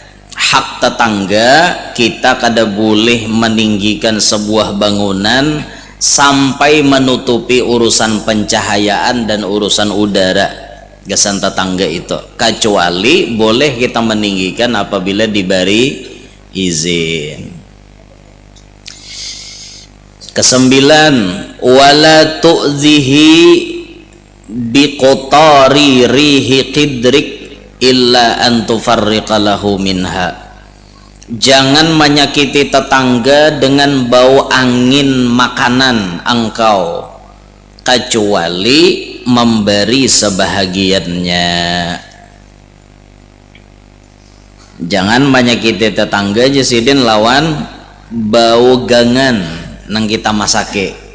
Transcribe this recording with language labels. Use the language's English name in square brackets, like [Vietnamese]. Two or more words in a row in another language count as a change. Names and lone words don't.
[Banjar] Hak tetangga kita kada boleh meninggikan sebuah bangunan sampai menutupi urusan pencahayaan dan urusan udara gasan tetangga itu, kecuali boleh kita meninggikan apabila diberi izin. [Arabic] Kesembilan, ولا تؤذه بقتار ريح قدرك إلا أن تفرق له منها. [Indonesian] Jangan menyakiti tetangga dengan bau angin makanan engkau, kecuali memberi sebahagiannya. [Banjar] Jangan menyakiti tetangga jasidin lawan bau gangan nang kita masake.